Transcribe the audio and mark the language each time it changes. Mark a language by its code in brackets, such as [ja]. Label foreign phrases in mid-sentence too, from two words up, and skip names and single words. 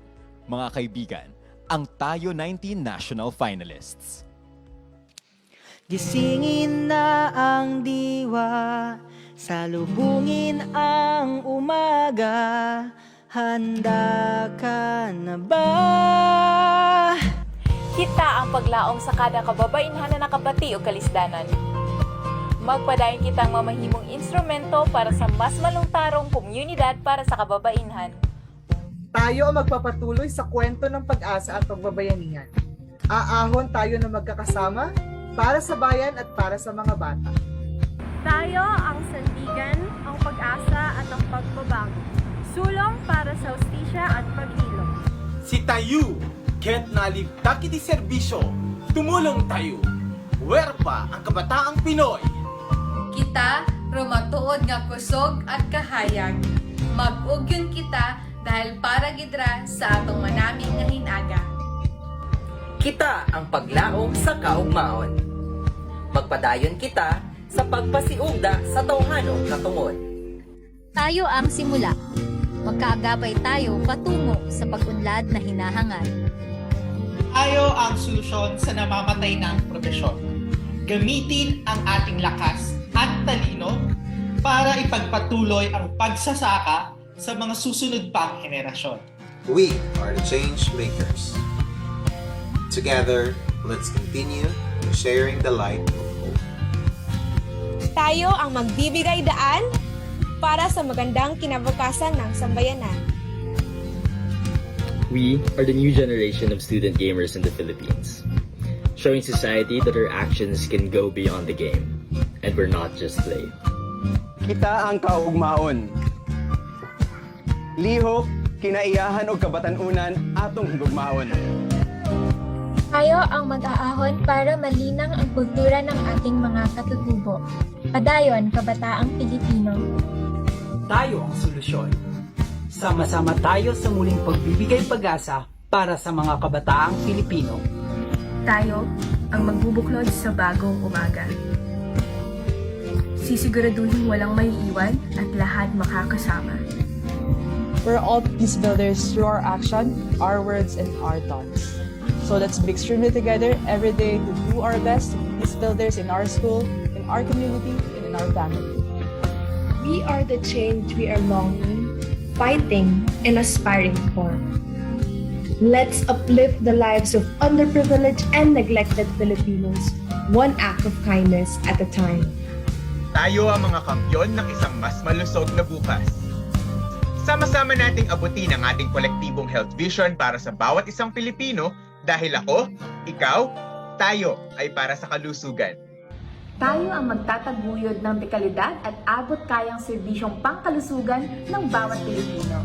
[tl] Mga kaibigan, ang Tayo 19 National Finalists. Gisingin na ang diwa, salubungin ang umaga, handa ka na ba? [ceb] Kita ang paglaom sa kada kababainhan na nakabati o kalisdanan. Magpadayon kitang mamahimong instrumento para sa mas malungtarong komunidad para sa kababainhan. [tl] Tayo ang magpapatuloy sa kwento ng pag-asa at pagbabayanihan. Aahon tayo na magkakasama para sa bayan at para sa mga bata. Tayo ang sandigan, ang pag-asa at ang pagbabago. Sulong para sa hustisya at paghilom. [ilo] Si tayo, ket nalibtak iti serbisyo, tumulong tayo. [tl] Werpa ang kabataang Pinoy. [hil] Kita, rumatuod nga kusog at kahayag. Mag-ugyon kita, Dahil para gidra sa atong manaming nga hinaga. [ceb] Kita ang paglaom sa kaugmaon. Magpadayon kita sa pagpasiugda sa tawhanong katungod. [tl] Tayo ang simula. Magkaagapay tayo patungo sa pag-unlad na hinahangad. Tayo ang solusyon sa namamatay ng profesyon. Gamitin ang ating lakas at talino para ipagpatuloy ang pagsasaka sa mga susunod pang henerasyon. [en] We are the change makers. Together, let's continue sharing the light of hope. [tl] Tayo ang magbibigay daan para sa magandang kinabukasan ng sambayanan. [en] We are the new generation of student gamers in the Philippines, showing society that our actions can go beyond the game, and we're not just play. [ceb] Kita ang kaugmaon. Lihok, kinaiyahan o kabatanunan atong higugmaon. [tl] Tayo ang mag-aahon para malinang ang kultura ng ating mga katutubo. Padayon, kabataang Pilipino. Tayo ang solusyon. Sama-sama tayo sa muling pagbibigay pag-asa para sa mga kabataang Pilipino. Tayo ang magbubuklod sa bagong umaga. Sisiguraduhin walang maiiwan at lahat makakasama. [en] We're all peace builders through our action, our words, and our thoughts. So let's be extremely together every day to do our best to be peace builders in our school, in our community, and in our family. We are the change we are longing, fighting, and aspiring for. Let's uplift the lives of underprivileged and neglected Filipinos, one act of kindness at a time. [tl] Tayo ang mga kampyon ng isang mas malusog na bukas. Sama-sama nating abutin ang ating kolektibong [en] health vision [tl] para sa bawat isang Pilipino dahil ako, ikaw, tayo ay para sa kalusugan. Tayo ang magtataguyod ng dekalidad at abot kayang serbisyong pangkalusugan ng bawat Pilipino.